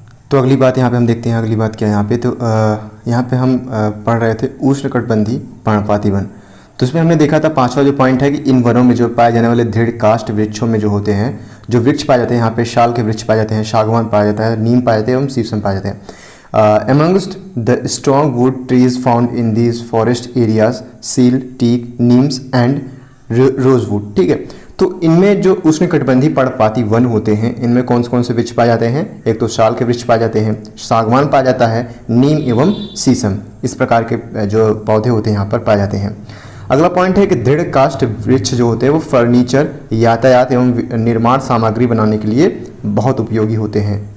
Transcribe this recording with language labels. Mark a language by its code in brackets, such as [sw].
[hi] तो अगली बात यहाँ पे हम देखते हैं, अगली बात क्या है यहाँ पे। तो यहाँ पे हम पढ़ रहे थे उष्णकटिबंधीय पर्णपाती वन। तो इसमें हमने देखा था पांचवा जो पॉइंट है कि इन वनों में जो पाए जाने वाले दृढ़ काष्ठ वृक्षों में जो होते हैं, जो वृक्ष पाए जाते हैं, यहाँ पे शाल के वृक्ष पाए जाते हैं, सागवान पाया जाता है, नीम पाए जाते हैं एवं शीशम पाए जाते हैं। [en] Amongst the strong wood trees found in these forest areas, seal, teak, neems and rosewood। [hi] ठीक है, तो इनमें जो उष्णकटिबंधीय पर्णपाती वन होते हैं इनमें कौन से वृक्ष पाए जाते हैं। एक तो शाल के वृक्ष पाए जाते हैं, सागवान पाया जाता है, नीम एवं शीशम, इस प्रकार के जो पौधे होते हैं यहाँ पर पाए जाते हैं। अगला पॉइंट है कि दृढ़ काष्ठ वृक्ष जो होते हैं वो फर्नीचर, यातायात एवं निर्माण सामग्री बनाने के लिए बहुत उपयोगी होते हैं।